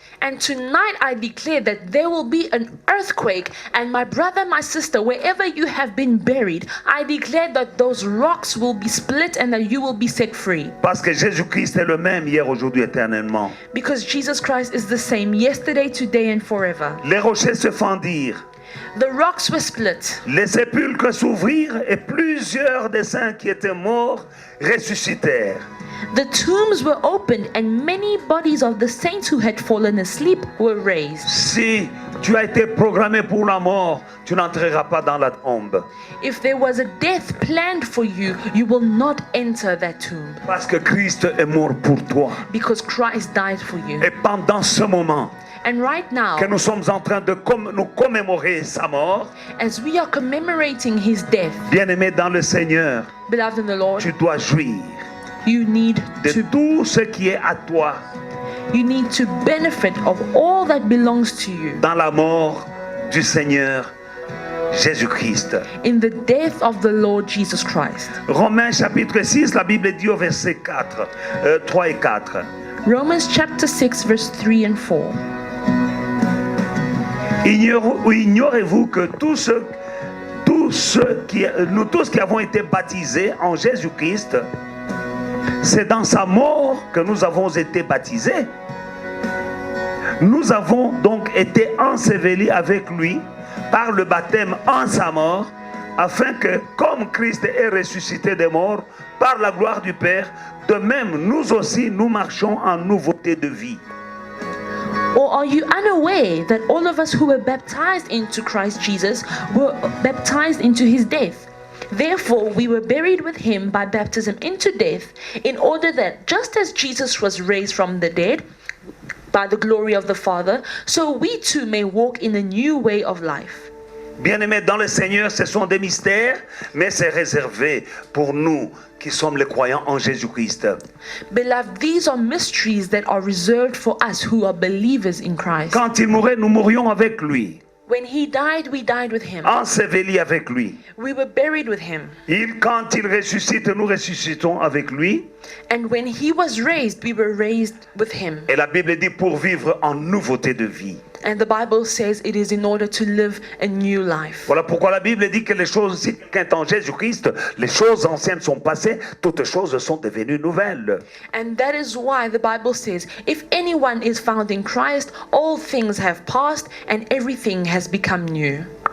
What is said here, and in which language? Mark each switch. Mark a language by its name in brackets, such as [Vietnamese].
[English] And tonight I declare that there will be an earthquake, and my brother, my sister, wherever you have been buried, I declare that those rocks will be split and that you will be set free. [French] Parce que Jésus-Christ est le même hier, aujourd'hui, éternellement. [English] Because Jesus Christ is the same yesterday, today, and forever. [French] Les rochers se fendirent, [English] The rocks were split. [French] les sépulcres s'ouvrirent et plusieurs des saints qui étaient morts ressuscitèrent. [English] The tombs were opened, and many bodies of the saints who had fallen asleep were raised. [French] Si tu as été programmé pour la mort, tu n'entreras pas dans la tombe. [English] If there was a death planned for you, you will not enter that tomb. [French] Parce que Christ est mort pour toi. [English] Because Christ died for you. [French] Et pendant ce moment [English] And right now, [French] que nous sommes en train de nous commémorer sa mort, [English] as we are commemorating his death, [French] bien-aimé dans le Seigneur, [English] beloved in the Lord, [French] tu dois jouir [English] you need [French] de [English] to [French] tout ce qui est à toi [English] benefit of all that belongs to you [French] dans la mort du Seigneur Jésus-Christ. [English] in the death of the Lord Jesus Christ. [French] Romains chapitre 6, la Bible dit au verset 3 et 4. [English] Romans chapter 6 verse 3 and 4. [French] Ignorez-vous que nous tous qui avons été baptisés en Jésus-Christ, c'est dans sa mort que nous avons été baptisés. Nous avons donc été ensevelis avec lui par le baptême en sa mort, afin que, comme Christ est ressuscité des morts par la gloire du Père, de même nous aussi nous marchons en nouveauté de vie. [English] Or are you unaware that all of us who were baptized into Christ Jesus were baptized into his death? Therefore, we were buried with him by baptism into death, in order that just as Jesus was raised from the dead by the glory of the Father, so we too may walk in a new way of life. [French] Bien-aimés dans le Seigneur, ce sont des mystères, mais c'est réservé pour nous qui sommes les croyants en Jésus-Christ. [English] Beloved, these are mysteries that are reserved for us who are believers in Christ. [French] Quand il mourait, nous mourions avec lui. [English] When he died, we died with him. [French] Ensevelis avec lui. [English] We were buried with him. [French] Quand il ressuscite, nous ressuscitons avec lui. [English] And when he was raised, we were raised with him. [French] Et la Bible dit pour vivre en nouveauté de vie. [English] And the Bible says it is in order to live a new life. [French] Voilà pourquoi la Bible dit que les choses, si quelqu'un est en Jésus-Christ, les choses anciennes sont passées, toutes choses sont devenues nouvelles. [English] And that is why the Bible says, if anyone is found in Christ, all things have passed and everything has become new.